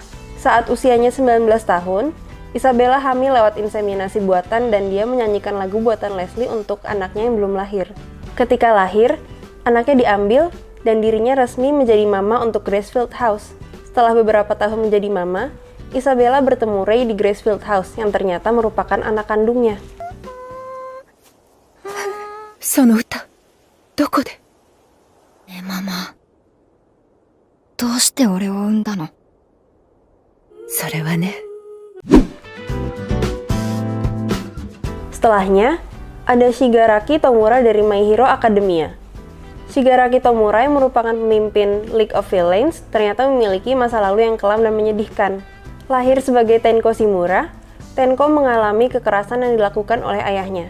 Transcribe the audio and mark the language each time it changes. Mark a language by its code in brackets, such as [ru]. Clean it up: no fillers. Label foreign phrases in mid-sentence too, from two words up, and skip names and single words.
[id] Saat usianya 19 tahun, Isabella hamil lewat inseminasi buatan dan dia menyanyikan lagu buatan Leslie untuk anaknya yang belum lahir. Ketika lahir, anaknya diambil dan dirinya resmi menjadi mama untuk Gracefield House. Setelah beberapa tahun menjadi mama, Isabella bertemu Ray di Gracefield House yang ternyata merupakan anak kandungnya. [ja] その歌、どこで? Mama. どうして俺を産んだの? それはね. [id] Setelahnya, ada Shigaraki Tomura dari My Hero Academia. Shigaraki Tomura yang merupakan pemimpin League of Villains ternyata memiliki masa lalu yang kelam dan menyedihkan. Lahir sebagai Tenko Shimura, Tenko mengalami kekerasan yang dilakukan oleh ayahnya.